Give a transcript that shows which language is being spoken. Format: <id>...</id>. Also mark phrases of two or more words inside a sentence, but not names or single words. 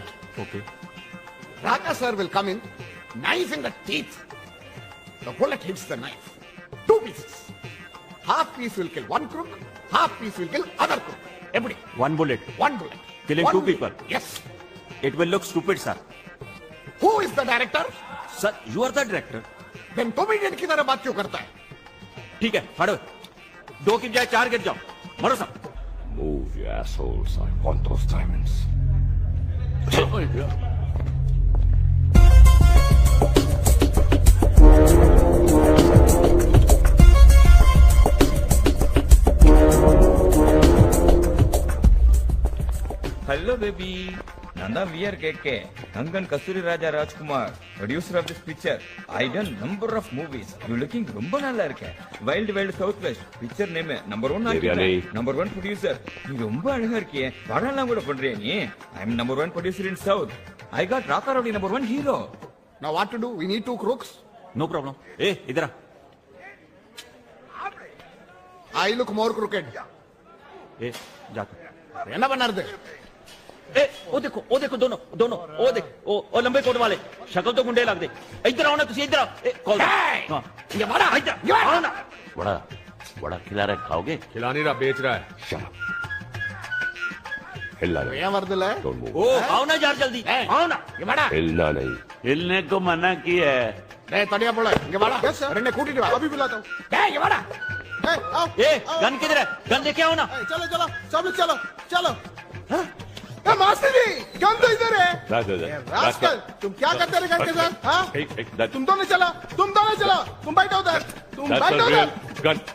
<en>ओके। Raka sir will come in, knife in the teeth. The bullet hits the knife. 2 pieces. Half piece will kill one crook, half piece will kill other crook. Everybody. 1 bullet. 1 bullet. Killing 2 people. Yes. It will look stupid, sir. Who is the director? Sir, you are the director. Then comedian</en> <hi>की तरह बात क्यों करता है? ठीक है, फाड़ो। 2 की बजाय 4 गिर जाओ, मरो सब।</hi> <en>Move, you assholes. I want those diamonds. Hello, baby. Nanda, we are KK. Kangan Kasuri Raja Rajkumar, producer of this picture. I done number of movies. You looking</en> <ta>ரொம்ப நல்லா இருக்க.</ta> <en>Wild Wild Southwest. Picture name number 1 Devyani. number 1 producer.</en> <ta>நீ ரொம்ப அழகா இருக்கியே. படம்லாம் கூட பண்றியே நீ.</ta> <en>I am number 1 producer in South. I got Raka Rowdy number 1 hero. Now what to do? We need 2 crooks. No problem.</en> <hi>ए इधर आ।</hi> <en>I look more crooked.</en> <hi>ए जा तू।</hi> <ta>என்ன பண்ணாருது?</ta> <hi>ए ओ देखो दोनों ओ देख ओ लंबे कोट वाले</hi> <pa>ਸ਼ਕਲ ਤੋ ਗੁੰਡੇ ਲਗ ਦੇ।</pa> <hi>इधर आओ ना तुसी इधर आओ। ए कॉल हां ये बड़ा इधर आओ ना। बड़ा खिला रहा है, खाओगे? खिला नहीं रहा, बेच रहा है। हिलना नहीं।</hi> <ta>ஏன் வருதுல?</ta> <hi>ओ आओ ना यार जल्दी आओ ना।</hi> <ta>இங்க வாடா।</ta> <hi>हिलना नहीं। हिलने को मना किया है।</hi> <ta>டேய் தனியா போல இங்க வாடா। ரெண்டே கூட்டிட்டு வா,</ta> <hi>अभी बुलाता हूं।</hi> <ta>டேய் இங்க வாடா।</ta> <hi>ए गन किधर है? गन लेके आओ ना। चलो चलो सब लोग चलो। मास्टर जी गन तो इधर है। रास्कल तुम क्या करते रहे गन के साथ? हाँ तुम दोनों चलो तुम बैठो उधर गन।</hi>